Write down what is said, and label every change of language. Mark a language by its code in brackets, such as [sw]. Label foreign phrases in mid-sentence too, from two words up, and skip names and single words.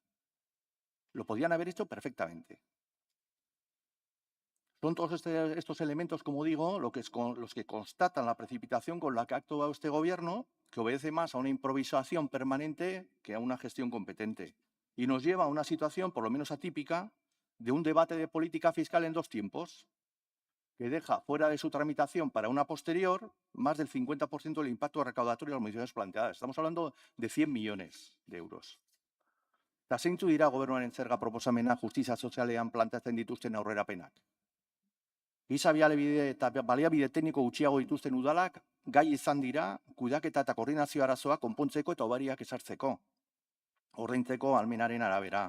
[es] Lo podían haber hecho perfectamente. Son todos estos elementos, como digo, los que constatan la precipitación con la que ha actuado este Gobierno, que obedece más a una improvisación permanente que a una gestión competente. Y nos lleva a una situación, por lo menos atípica, de un debate de política fiscal en 2 tiempos, que deja fuera de su tramitación para una posterior más del 50% del impacto recaudatorio de las modificaciones planteadas. Estamos hablando de 100 millones de euros. [eu] Eta zeintzu dira Gobernuaren zerga proposamena justizia sozialean planteatzen dituzten aurrerapenak? Giza baliabide eta baliabide tekniko gutxiago dituzten udalak gai izan dira kudeaketa eta koordinazio arazoak konpontzeko eta hobariak ezartzeko, ordaintzeko ahalmenaren arabera.